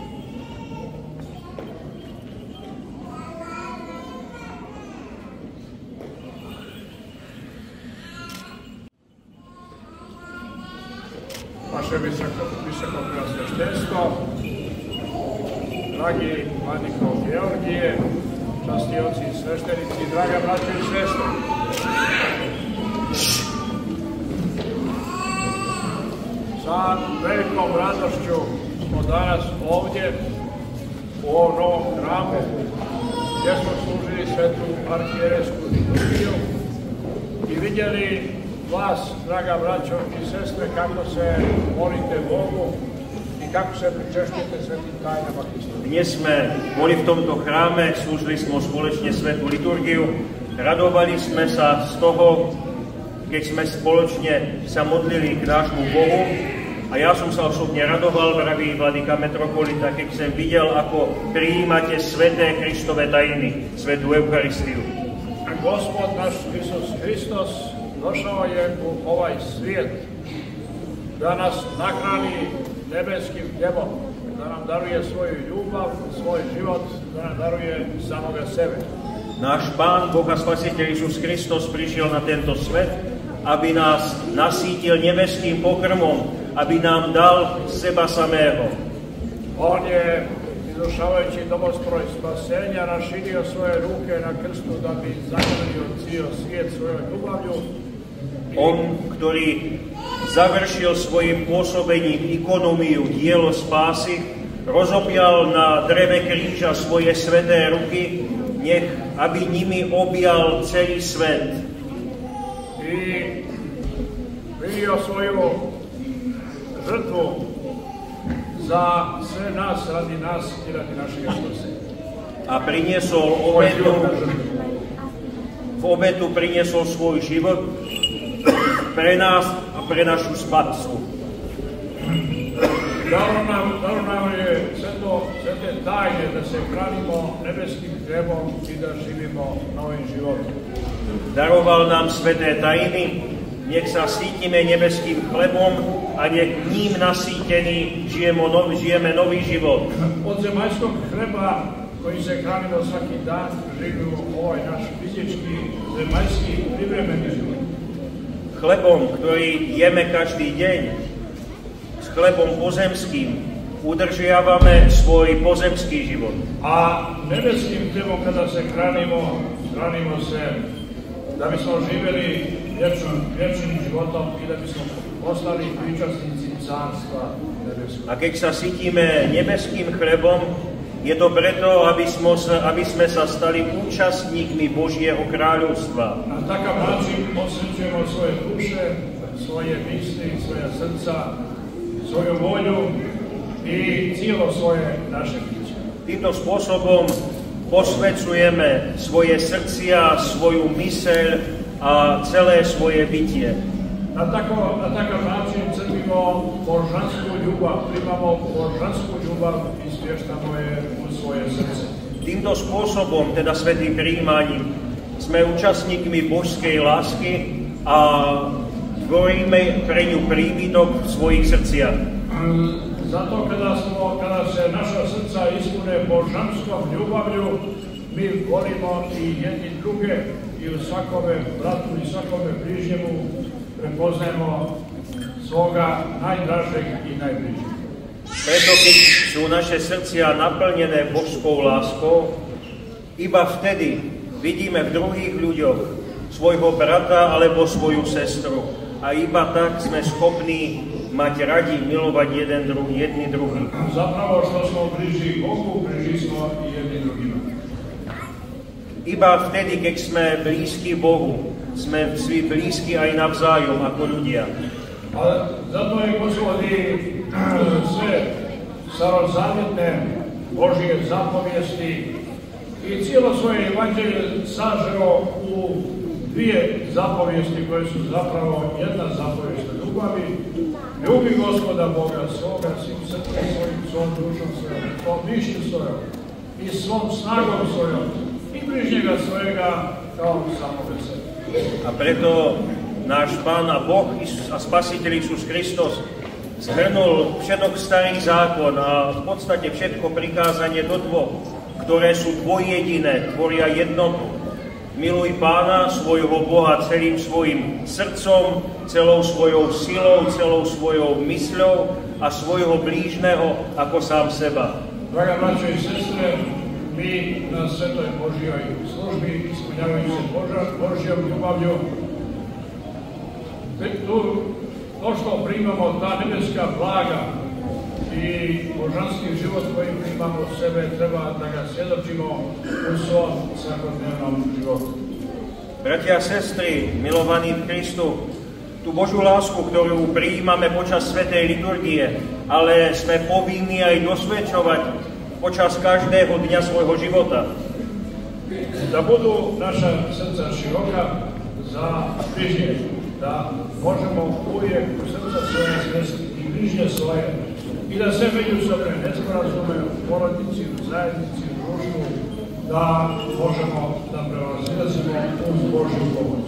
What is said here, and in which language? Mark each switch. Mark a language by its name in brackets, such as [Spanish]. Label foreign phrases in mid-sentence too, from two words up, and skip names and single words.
[Slovak] Vaše vysokopreosveštenstvo, drahý vladyko Georgie, častí otci sveštenici, drahé bratia i sestre. Sa veľkou radosťou [Serbian] smo danas ovdje u ovom novom hramu, gdje smo služili svetu arhijerejsku liturgiju i vidjeli vas, draga braćo i sestre, kako se molite Bogu i kako se pričešćujete svetim tajnama Hrista. [Slovak] Dnes sme boli v tomto chráme, slúžili sme spoločne svätú liturgiu, radovali sme sa z toho, keď sme spoločne sa modlili k nášmu Bohu. A ja som sa osobne radoval, drahý vladyka metropolita, keď som videl, ako prijímate sväté Kristove tajiny, svätú Eucharistiu. [Serbian] A Gospod naš Isus Hristos došao je u ovaj svijet da nas nahrani nebeskim hljebom, da nam daruje svoju ljubav, svoj život, da nam daruje samoga sebe. [Slovak] Náš Pán, Boh a Spasiteľ Isus Kristus prišiel na tento svet, aby nás nasýtil nebeským pokrmom, aby nám dal seba samého. [Serbian] On je, izvršavajući domostroj spasenja, našinio svoje ruke na krstu da bi zagrlio cijel svijet svojoj ljubavlju. [Slovak] On, ktorý završil svojim pôsobením ikonomiu, dielo spásy, rozopial na dreve kríža svoje sväté ruky, nech aby nimi objal celý svet. [Serbian] I vidio svoju žrtvu za sve nas, radi nas i radi našeg spasenia. [Slovak] A priniesol v obetu priniesol svoj život pre nás a pre našu spásu. [Serbian] Dalo nam je sve te tajne da se hranimo nebeskim hljebom i da živimo novým životom. [Slovak] Daroval nám sveté tajiny, nech sa sítime nebeským chlebom a nech ním nasýtení žijeme nový život. [Serbian] Od zemaljskog chleba koji se hranimo svaki dan živimo ovaj naš fizički, zemaljski, privremeni život. [Slovak] Chlebom, ktorý jeme každý deň, s chlebom pozemským, udržiavame svoj pozemský život. A nebeským chlebom, [Serbian] kada se hranimo se da bismo živjeli vječnim životom i da bismo postali pričasnici carstva nebeskog. [Slovak] A keď sa sytíme nebeským chlebom, je to preto, aby sme sa stali účastníkmi Božieho kráľovstva. [Serbian] Na takav način osjećujemo svoje duše, svoje misli, svoje srca, svoju volju i cijelo svoje naše biće. [Slovak] Týmto spôsobom posvecujeme svoje srdcia, svoju myseľ a celé svoje bytie. [Serbian] Na takav način crpimo božansku ljubav, primamo božansku ljubav i smještamo je u svoje srce. [Slovak] Týmto spôsobom, teda svätým prijímaním, sme účastníkmi božskej lásky a tvoríme pre ňu príbytok v svojich srdciach. [Serbian] Zato kada se naša srca ispune božanskom ljubavlju, mi volimo i jedni druge i u svakome bratu i svakome bližnjemu prepoznajemo svoga najdražeg i najbližnjeg. [Slovak] Preto, keď sú naše srdcia naplnené božskou láskou, iba vtedy vidíme v druhých ľuďoch svojho brata alebo svoju sestru. A iba tak sme schopní mať radi, milovať jedni druhých. [Serbian] Zapravo, što smo bliži Bogu, bliži smo i jedni drugima. [Slovak] Iba vtedy, keď sme blízki Bohu, sme si blízki aj navzájom ako ľudia. [Serbian] Ale zato je Gospodi sve starozavjetne Božije zapovijesti i cijelo svoje evanđelje sažeo u dvije zapovijesti koje su zapravo jedna zapovijest o ljubavi. Ljubi Gospoda Boga svoga, svim srcem svojim, svom dušom svojom, svom mišlju svojom i svom snagom svojom i bližnjega svojega kao samoga sebe. [Slovak] A preto náš Pán a Boh a Spasiteľ Isus Kristus zhrnul všetok starý zákon a v podstate všetko prikázanie do dvoch, ktoré sú dvojjediné, tvoria jednotu. Miluj Pána, svojho Boha celým svojim srdcom, celou svojou silou, celou svojou mysľou a svojho blížneho ako sám seba. [Serbian] Draga braćo i sestre, mi na Svetoj Božjoj službi, ispunjavajući se Božjom ljubavlju, to što primamo, ta nebeska blaga i božanski život koji primamo u sebe, treba da ga svjedočimo u svom svakodnevnom životu. [Slovak] Bratia a sestry, milovaní v Kristu, tú Božiu lásku, ktorú prijímame počas svätej liturgie, ale sme povinní aj dosvedčovať počas každého dňa svojho života. [Serbian] Da budu naša srca široka za bližnje, da možemo uvijek u srca svoje svesti i bližnje svoje i da se međusobne nesporazume u porodici, u zajednici, u društvu, da možemo da prevazilazimo uz Božju pomoć.